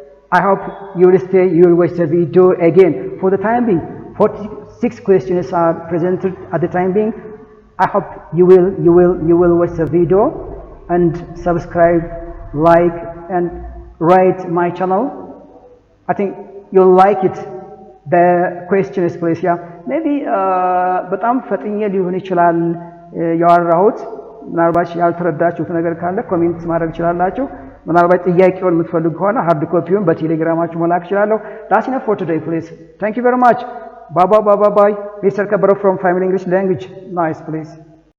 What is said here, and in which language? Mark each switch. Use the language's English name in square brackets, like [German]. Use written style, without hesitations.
[English] I hope you will stay, you will watch the video again. For the time being, 46 questions are presented at the time being. I hope you will watch the video and subscribe, like and rate my channel. I think you'll like it. The question is please, yeah. [Amharic] Maybe በጣም ፈጥኜ ሊሆን ይችላል ያወራሁት። ምናልባት ያልተረዳችሁት ነገር ካለ ኮሜንት ማድረግ ይችላልላችሁ። ምናልባት ጥያቄውን የምትፈልጉ ከሆነ ሃርድ ኮፒውን በቴሌግራማችሁ መላክ ይችላልላችሁ። [English] That's enough for today, please. Thank you very much. Bye. Mr. Kabaro from Family English Language. Nice, please.